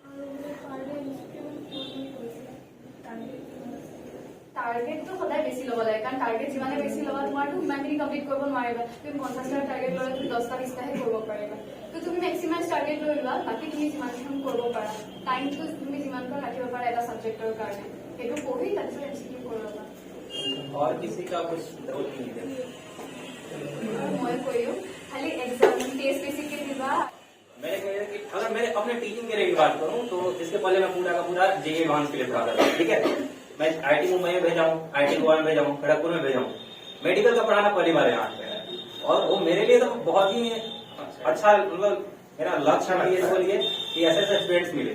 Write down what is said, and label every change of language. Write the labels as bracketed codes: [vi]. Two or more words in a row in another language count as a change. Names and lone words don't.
[as] টাৰ্গেটটো সদায় বেছি ল'ব লাগে, কাৰণ টাৰ্গেট যিমানে বেছি ল'বা তোমাৰতো সিমানখিনি কমপ্লিট কৰিব নোৱাৰিবা। তুমি 50টা টাৰ্গেট ল'লে তুমি 10টা 20টাহে কৰিব পাৰিবা। তো তুমি [en] maximum target [as] লৈ লোৱা, বাকী তুমি যিমানখন কৰিব পাৰা। টাইমটো তুমি যিমানখন ৰাখিব পাৰা এটা ছাবজেক্টৰ কাৰণে সেইটো পঢ়ি তাৰপিছত MCQ কৰি ল'বা। [hi] और किसी का कुछ डाउट नहीं है? [as] মই কৰিও খালি [en] exam test basically [as] दिबा। [hi] मैंने कहा कि अगर मैं अपने टीचिंग के की बात करूं तो इसके पहले मैं पूरा का पूरा JEE एडवांस के लिए पढ़ाता था, ठीक है। मैं IIT मुंबई में भेजा हूँ, IIT गोवा में भेजा हूँ, खड़गपुर में भेजा हूँ। मेडिकल का पढ़ाना पहली बार यहाँ पे है और वो मेरे लिए तो बहुत ही अच्छा, मतलब मेरा लक्ष्य है ये बोलिए कि ऐसे स्टूडेंट्स मिले।